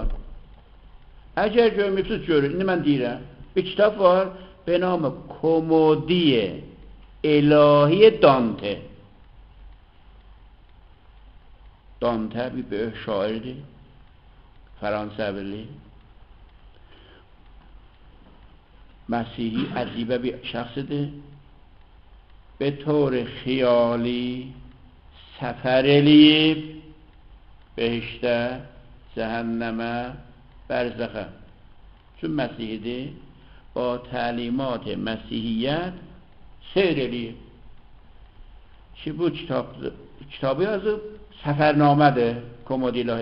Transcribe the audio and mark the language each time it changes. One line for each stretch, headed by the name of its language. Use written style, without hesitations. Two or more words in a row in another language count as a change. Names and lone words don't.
Azerbaijani: Əgər görmürsünüz, görün. İndi mən deyirəm, bir kitab var, be namı Komodiye İlahi Dante. Dante bir böyük şairdir. Fransəvili. Məsihi ədibə bir şəxsidir.
Persian: به طور خیالی سفر
Azerbaijani: eləyib behişdə, cəhənnəmə, bərzəxə. Çünki Məsihidir, o təlimat-ı Məsihiyyət seyr eləyib. Ki bu kitabı yazıb, səfərnamədir, Komodi İlahi.